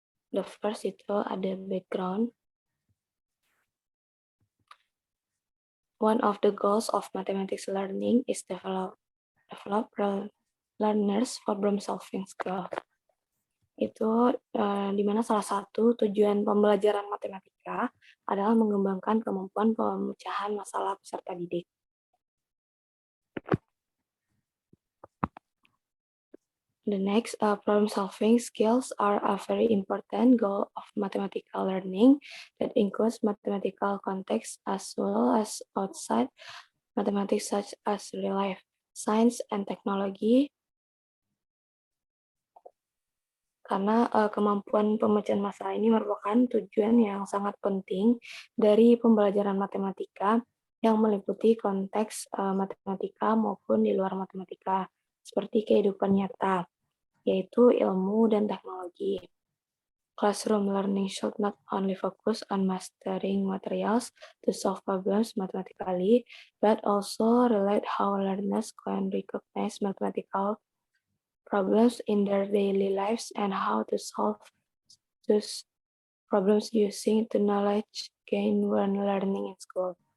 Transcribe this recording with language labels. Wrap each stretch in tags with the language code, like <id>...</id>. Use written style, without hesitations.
<en>The first</en> <id>itu ada</id> <en>background. One of the goals of mathematics learning is develop learners problem solving skill.</en> <id>Itu di mana salah satu tujuan pembelajaran matematika adalah mengembangkan kemampuan pemecahan masalah peserta didik.</id> <en>The next, problem-solving skills are a very important goal of mathematical learning that includes mathematical context as well as outside mathematics such as real life, science, and technology.</en> <id>Karena kemampuan pemecahan masalah ini merupakan tujuan yang sangat penting dari pembelajaran matematika yang meliputi konteks matematika maupun di luar matematika, seperti kehidupan nyata, yaitu ilmu dan teknologi.</id> <en>Classroom learning should not only focus on mastering materials to solve problems mathematically, but also relate how learners can recognize mathematical problems in their daily lives and how to solve those problems using the knowledge gained when learning in school.</en>